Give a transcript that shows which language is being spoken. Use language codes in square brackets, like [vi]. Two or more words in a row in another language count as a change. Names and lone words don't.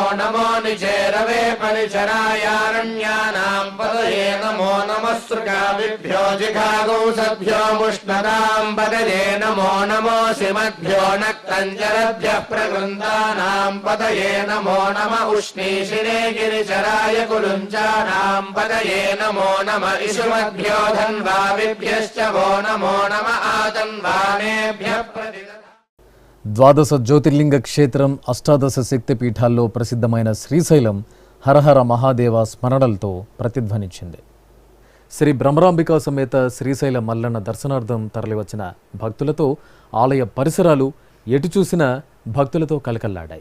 [sa] नमो निचेरवे परिचरायारण्यानां पतये नमो नमः सृगाभिभ्यो जिघागौसभ्यो मुष्णतां पतये नमो नमो सिमद्भ्यो नक्तञ्जरभ्यः प्रकृन्दानां पतये नमो नमः उष्णीषिणे गिरिचराय कुलुञ्चानां पतये नमो नमः इषुमद्भ्यो धन्वाविभ्यश्च वो नमो नमः आतन्वानेभ्यः [te] ద్వాదశ జ్యోతిర్లింగ క్షేత్రం అష్టాదశ శక్తి పీఠాల్లో ప్రసిద్ధమైన శ్రీశైలం హరహర మహాదేవ స్మరణలతో ప్రతిధ్వనించింది. శ్రీ బ్రహ్మరాంబికా సమేత శ్రీశైల మల్లన్న దర్శనార్థం తరలివచ్చిన భక్తులతో ఆలయ పరిసరాలు ఎటు చూసినా భక్తులతో కలకల్లాడాయి.